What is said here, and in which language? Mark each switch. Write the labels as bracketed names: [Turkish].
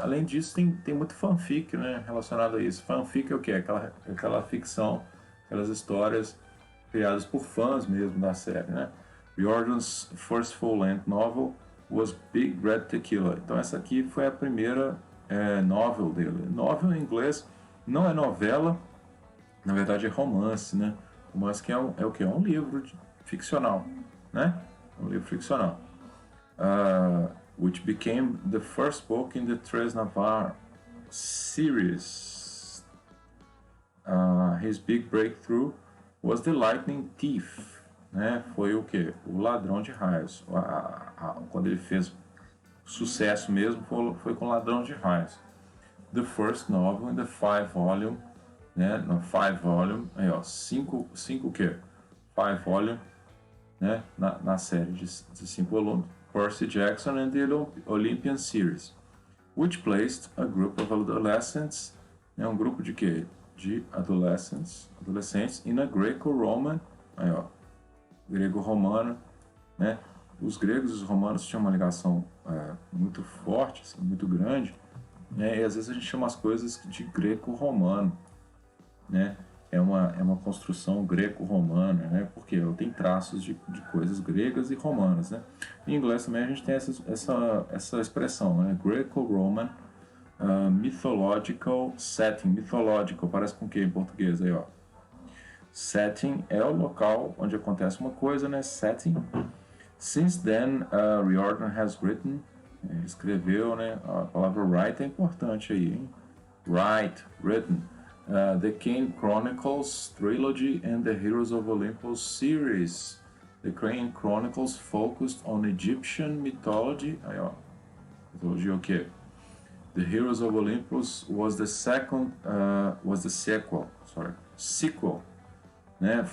[Portuguese] Além disso, tem muito fanfic, né, relacionado a isso. Fanfic é o quê? Aquela ficção, aquelas histórias criadas por fãs mesmo da série, né. [English] Riordan's first full-length novel was Big Red Tequila. [Portuguese] Então essa aqui foi a primeira novel dele. Novel em inglês não é novela, na verdade é romance, né? Romance que é o que? É um livro ficcional, né? Um livro ficcional. [English] Which became the first book in the Tres Navarre series. His big breakthrough was The Lightning Thief, [Portuguese] né? Foi o que? O Ladrão de Raios. Quando ele fez sucesso mesmo foi com Ladrão de Raios. [English] The first novel in the 5-volume, né? No 5-volume, [Portuguese] aí ó, 5 o quê? 5-volume, né? Na série de 5 volumes. [English] Percy Jackson and the Olympian Series, which placed a group of adolescents, [Portuguese] né? Um grupo de quê? De adolescentes [English] in a Greco-Roman, [Portuguese] aí ó, grego-romano, né? Os gregos e os romanos tinham uma ligação muito forte, assim, muito grande, né? E às vezes a gente chama as coisas de greco-romano, né? É uma construção greco-romana, né? Porque tem traços de coisas gregas e romanas, né? Em inglês também a gente tem essa expressão, né? [English] Greco-Roman mythological setting. [Portuguese] Mythological parece com o que em português aí, ó? Setting é o local onde acontece uma coisa, né? [English] Setting. Since then, Riordan has written. [Portuguese] Ele escreveu, né? A palavra write é importante aí, hein? [English] Write, written. The Kane Chronicles trilogy and the Heroes of Olympus series. The Kane Chronicles focused on Egyptian mythology. [Portuguese] Aí, ó. Mythologia o quê? [English] The Heroes of Olympus was the sequel, [Portuguese] né?